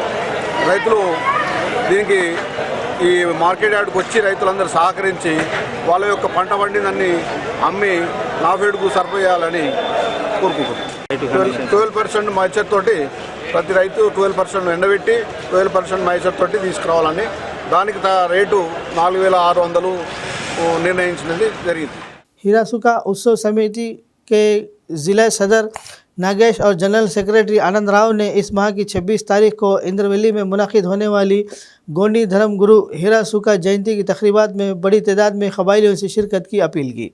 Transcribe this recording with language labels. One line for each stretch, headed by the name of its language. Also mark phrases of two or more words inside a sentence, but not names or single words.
Telugu: రైతులు దీనికి ఈ మార్కెట్ యార్డ్కి వచ్చి రైతులందరూ సహకరించి వాళ్ళ యొక్క పంట పండిందని అమ్మి నాఫెడ్కు సరిపోయాలని కోరుకుంటున్నాం. 12% మైచర్ తోటి ప్రతి రైతు 12% ఎండబెట్టి 12% మైచర్ తోటి తీసుకురావాలని దానికి రేటు 4,600 నిర్ణయించినది జరిగింది.
Urdu: ہیراسوکا اتسو سمیتی کے ضلع صدر ناگیش اور جنرل سیکریٹری آنند راؤ نے اس ماہ کی 26 تاریخ کو اندرویلی میں منعقد ہونے والی گونڈی دھرم گرو ہیراسوکا جینتی کی تقریبات میں بڑی تعداد میں قبائلیوں سے شرکت کی اپیل کی.